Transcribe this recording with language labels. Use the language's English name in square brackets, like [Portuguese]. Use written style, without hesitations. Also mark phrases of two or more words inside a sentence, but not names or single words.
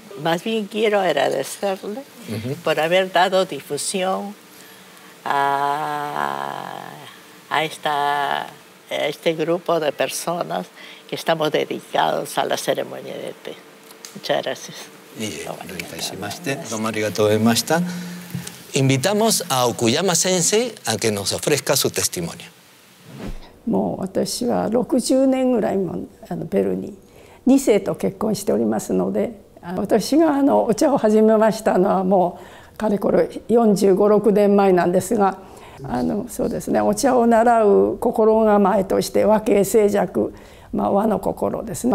[Spanish] Más bien quiero agradecerle por haber dado difusión a este grupo de personas que estamos dedicados a la ceremonia del té. Muchas gracias. Invitamos a Okuyama Sensei a que nos ofrezca su testimonio. [Japanese] もう私は60年ぐらいもペルーに2世と結婚しておりますので、私がお茶を始めましたのはもうかれこれ45、6年前なんですが、そうですね、お茶を習う心構えとして和敬静寂、和の心です。